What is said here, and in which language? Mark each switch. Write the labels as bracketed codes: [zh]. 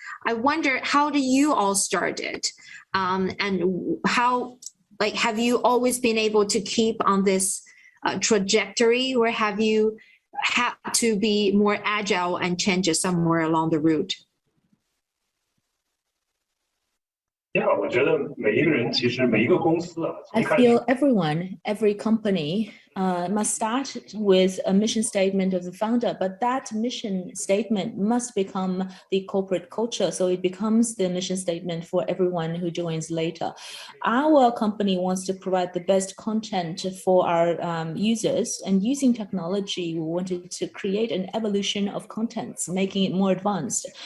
[en] I wonder, how do you all started? And how, have you always been able to keep on this trajectory, or have you had to be more agile and change it somewhere along the route? [zh] Yeah, 我觉得每一个人其实每一个公司啊， [en] I feel every company must start with a mission statement of the founder, but that mission statement must become the corporate culture, so it becomes the mission statement for everyone who joins later. Our company wants to provide the best content for our users, and using technology, we wanted to create an evolution of contents, making it more advanced.